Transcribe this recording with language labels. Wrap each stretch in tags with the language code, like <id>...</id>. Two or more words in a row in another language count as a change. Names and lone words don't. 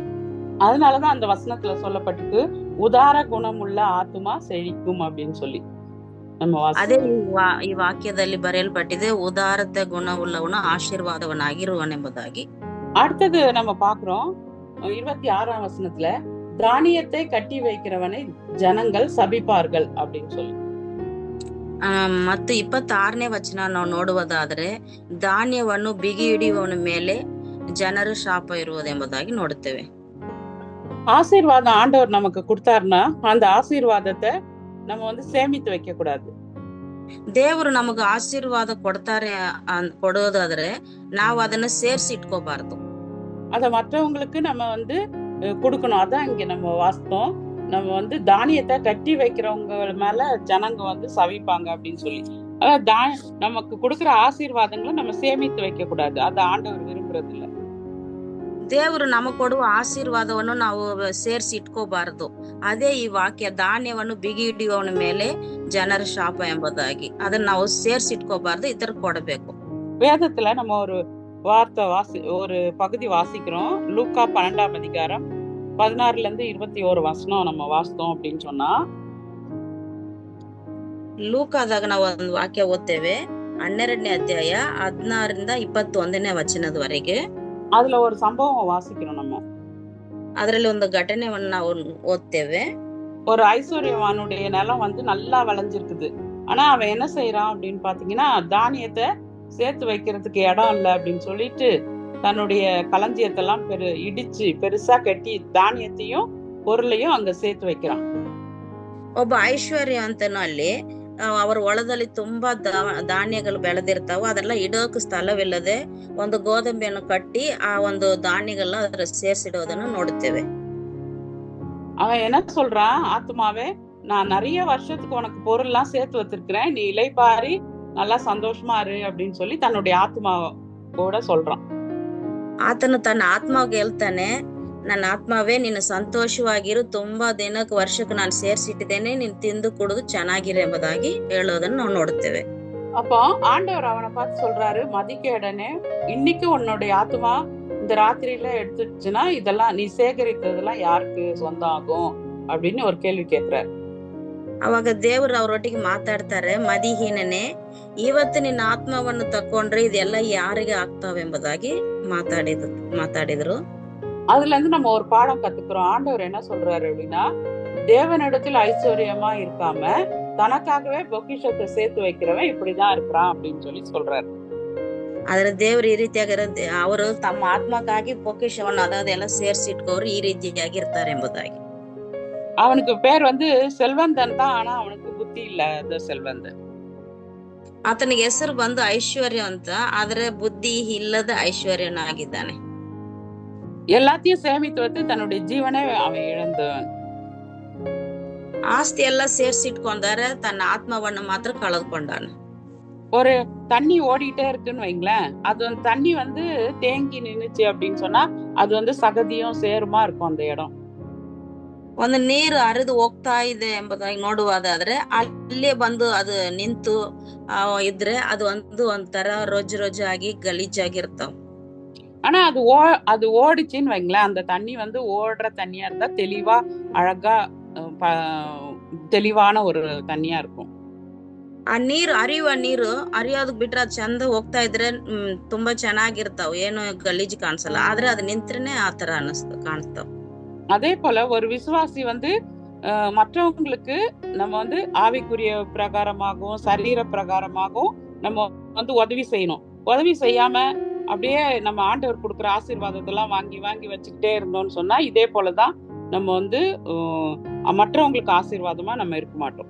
<ta>அதனாலதான் அந்த வசனத்துல சொல்லப்பட்டிருக்கு, உதார குணமுள்ள ஆத்துமா செழிக்கும் அப்படின்னு சொல்லி.</ta> <kn>ಅದೇ ಈ ವಾಕ್ಯದಲ್ಲಿ ಬರೆಯಲ್ಪಟ್ಟಿದೆ, ಉದಾರತೆ ಗುಣವುಳ್ಳವನು ಆಶೀರ್ವಾದವನಾಗಿರುವನೆಂಬುದಾಗಿ.</kn> <ta>அடுத்தது நம்ம பாக்குறோம் 26ஆம் வசனத்துல, தானியத்தை கட்டி வைக்கிறவனை ஜனங்கள் சபிப்பார்கள் அப்படின்னு சொல்லி.</ta> <kn>ಮತ್ತು 26ನೇ ವಚನ ನಾವು ನೋಡುವುದಾದ್ರೆ, ಧಾನ್ಯವನ್ನು ಬಿಗಿ ಹಿಡಿಯುವವನ ಮೇಲೆ ಜನರು ಶಾಪ ಇರುವುದೆಂಬುದಾಗಿ ನೋಡುತ್ತೇವೆ.</kn> <ta>ஆசீர்வாதம் ஆண்டவர் நமக்கு கொடுத்தாருன்னா அந்த ஆசீர்வாதத்தை நம்ம வந்து சேமித்து வைக்க கூடாது.</ta> <kn>ದೇವರು ನಮಗ ಆಶೀರ್ವಾದ ಕೊಡೋದಾದ್ರೆ ನಾವು ಅದನ್ನ ಸೇರ್ಸಿ ಇಟ್ಕೋಬಾರ್ದು,</kn> <ta>அத மற்றவங்களுக்கு நம்ம வந்து கொடுக்கணும். அதான் இங்க நம்ம வாஸ்தவம். நம்ம வந்து தானியத்தை கட்டி வைக்கிறவங்க மேல ஜனங்க வந்து சவிப்பாங்க அப்படின்னு சொல்லி. நமக்கு கொடுக்கிற ஆசீர்வாதங்களை நம்ம சேமித்து வைக்க கூடாது, அது ஆண்டவர் விரும்புறது இல்ல.</ta> <kn>ದೇವರು ನಮಗ್ ಕೊಡುವ ಆಶೀರ್ವಾದವನ್ನು ನಾವು ಸೇರ್ಸಿ ಇಟ್ಕೋಬಾರದು. ಅದೇ ಈ ವಾಕ್ಯ, ಧಾನ್ಯವನ್ನು ಬಿಗಿ ಹಿಡಿಯುವವನ ಮೇಲೆ ಜನರ ಶಾಪ ಎಂಬುದಾಗಿ. ಅದನ್ನ ನಾವು ಸೇರ್ಸಿ ಇಟ್ಕೋಬಾರ್ದು, ಇತರ ಕೊಡಬೇಕು.</kn> <ta>வேதத்துல நம்ம ஒரு பகுதி வாசிக்கிறோம். லூக்கா 12ஆம் அதிகாரம் 16 வசனம் நம்ம வாசித்தோம் அப்படின்னு சொன்னா,</ta> <kn>ಲೂಕಾದಾಗ ನಾವು ಒಂದು ವಾಕ್ಯ ಓದ್ತೇವೆ, 12ನೇ ಅಧ್ಯಾಯ 16ರಿಂದ 21ನೇ ವಚನದವರೆಗೆ.</kn> <ta>அதுல ஒரு சம்பவம் வாசிக்கிறோம் நம்ம.</ta> <kn>ಅದರಲ್ಲಿ ಒಂದು ಘಟನೆಯನ್ನು ನಾವು ಓದ್ತೇವೆ.</kn> <ta>ஒரு ஐஸ்வர்யவானுடைய நிலம் வந்து நல்லா விளைஞ்சிருக்குது. ஆனா அவன் என்ன செய்யறான் அப்படின்னு பாத்தீங்கன்னா, தானியத்தை சேர்த்து வைக்கிறதுக்கு இடம் இல்லை அப்படின்னு சொல்லிட்டு தன்னுடைய களஞ்சியத்தெல்லாம் இடிச்சு பெருசா கட்டி தானியத்தையும் பொருளையும் அங்க சேர்த்து வைக்கிறான்.</ta> <kn>ಒಬ್ಬ ಐಶ್ವರ್ಯವಂತನು ಅಲ್ಲಿ ಅವರ ಹೊಲದಲ್ಲಿ ತುಂಬಾ ಧಾನ್ಯಗಳು ಬೆಳೆದಿರ್ತಾವ, ಅದೆಲ್ಲ ಇಡೋಕೆ ಸ್ಥಳವಿಲ್ಲದೆ ಒಂದು ಗೋಧಂಬಿಯನ್ನು ಕಟ್ಟಿ ಆ ಒಂದು ಧಾನ್ಯಗಳನ್ನ ಅದರ ಸೇರ್ಸಿಡೋದನ್ನು ನೋಡುತ್ತೇವೆ.</kn> <ta>அவன் என்ன சொல்றான், ஆத்மாவே நான் நிறைய வருஷத்துக்கு உனக்கு பொருள் எல்லாம் சேர்த்து வச்சிருக்கிறேன், நீ இளைப்பாரி நல்லா சந்தோஷமா இரு அப்படின்னு சொல்லி தன்னுடைய ஆத்மாவோட சொல்றான்.</ta> <kn>ಆತನು ತನ್ನ ಆತ್ಮಾಗೆ ಹೇಳ್ತಾನೆ, ನನ್ನ ಆತ್ಮಾವೇ ನೀನು ಸಂತೋಷವಾಗಿರು, ತುಂಬಾ ದಿನಕ್ಕೆ ವರ್ಷಕ್ಕೆ ನಾನು ಸೇರ್ಸಿಟ್ಟಿದ್ದೇನೆ, ನೀನು ತಿಂದು ಕುಡಿದು ಚೆನ್ನಾಗಿರು ಎಂಬುದಾಗಿ ಹೇಳೋದನ್ನು ನಾವು ನೋಡುತ್ತೇವೆ.</kn> <ta>அப்போ ஆண்டவர் அவனை பார்த்து சொல்றாரு, மதிக்கேடனே, இன்னைக்கு உன்னுடைய ஆத்மா இந்த ராத்திரியில எடுத்துச்சுன்னா இதெல்லாம் நீ சேகரித்ததெல்லாம் யாருக்கு சொந்தம் ஆகும் அப்படின்னு ஒரு கேள்வி கேட்கிறாரு.</ta> <kn>ಅವಾಗ ದೇವರು ಅವರೊಟ್ಟಿಗೆ ಮಾತಾಡ್ತಾರೆ, ಮದಿಹೀನನೇ, ಇವತ್ತು ನಿನ್ನ ಆತ್ಮವನ್ನು ತಕೊಂಡ್ರೆ ಇದೆಲ್ಲ ಯಾರಿಗೆ ಆಗ್ತಾವೆಂಬುದಾಗಿ ಮಾತಾಡಿದ್ರು.</kn> <ta>அதுல இருந்து நம்ம ஒரு பாடம் கத்துக்கிறோம். ஆண்டவர் என்ன சொல்றாரு அப்படின்னா, தேவனிடத்தில் ஐஸ்வர்யமா இருக்காம தனக்காகவே பொக்கிஷத்தை சேர்த்து வைக்கிறவன் இப்படிதான் இருக்கிறான் அப்படின்னு சொல்லி சொல்றாரு.</ta> <kn>ಆದ್ರೆ ದೇವ್ರು ಈ ರೀತಿಯಾಗಿ ಅವರು ತಮ್ಮ ಆತ್ಮಕ್ಕಾಗಿ ಪೊಕಿಷವನ್ನು ಅದೆಲ್ಲ ಸೇರ್ಸಿಟ್ಕೋರು ಈ ರೀತಿಯಾಗಿ ಇರ್ತಾರೆ ಎಂಬುದಾಗಿ.</kn> <ta>அவனுக்கு பேர் வந்து செல்வந்தன் தான், ஆனா அவனுக்கு புத்தி இல்ல செல்வந்தன்.</ta> <kn>ಆತನಿಗೆ ಹೆಸರು ಬಂದು ಐಶ್ವರ್ಯ ಅಂತ, ಆದ್ರೆ ಬುದ್ಧಿ ಇಲ್ಲದ ಐಶ್ವರ್ಯನಾಗಿದ್ದಾನೆ.</kn> <ta>எல்லாத்தையும் சேமித்து வைத்து தன்னுடைய ஜீவனை அவன் இழந்தவன்.</ta> <kn>ಆಸ್ತಿ ಎಲ್ಲ ಸೇರ್ಸಿಟ್ಕೊಂಡಾರೆ, ತನ್ನ ಆತ್ಮವನ್ನು ಮಾತ್ರ ಕಳೆದುಕೊಂಡಾನೆ.</kn> <ta>ஒரு தண்ணி ஓடிட்டே இருக்குன்னு வைங்களேன், அது வந்து தண்ணி வந்து தேங்கி நின்னுச்சு அப்படின்னு சொன்னா அது வந்து சகதியும் சேருமா இருக்கும் அந்த இடம்.</ta> <kn>ಒಂದು ನೀರು ಹರಿದು ಹೋಗ್ತಾ ಇದೆ ಎಂಬುದಾಗಿ ನೋಡುವುದಾದ್ರೆ ಅಲ್ಲೇ ಬಂದು ಅದು ನಿಂತು ಇದ್ರೆ ಅದು ಒಂಥರ ರೋಜು ಆಗಿ ಗಲೀಜಾಗಿರ್ತಾವ.</kn> <ta>ஆனா அது ஓடிச்சுன்னு வைங்களேன், அந்த தண்ணி வந்து ஓடுற தண்ணியா இருந்தா தெளிவா அழகா தெளிவான ஒரு தண்ணியா இருக்கும்.</ta> <kn>ಆ ನೀರು ಹರಿಯೋದಕ್ ಬಿಟ್ರೆ ಅದು ಚಂದ ಹೋಗ್ತಾ ಇದ್ರೆ ತುಂಬಾ ಚೆನ್ನಾಗಿರ್ತಾವ, ಏನು ಗಲೀಜ್ ಕಾಣಿಸಲ್ಲ. ಆದ್ರೆ ಅದು ನಿಂತ್ರೇನೆ ಆ ತರ ಕಾಣಿಸ್ತಾವ.</kn> <ta>அதே போல ஒரு விசுவாசி வந்து மற்றவங்களுக்கு நம்ம வந்து ஆவிக்குரிய பிரகாரமாகவும் சரீர பிரகாரமாகவும் நம்ம வந்து உதவி செய்யணும். உதவி செய்யாம அப்படியே நம்ம ஆண்டவர் கொடுக்குற ஆசீர்வாதத்தெல்லாம் வாங்கி வாங்கி வச்சுக்கிட்டே இருந்தோம்னு சொன்னா இதே போலதான் நம்ம வந்து மற்றவங்களுக்கு ஆசீர்வாதமா நம்ம இருக்க மாட்டோம்.</ta>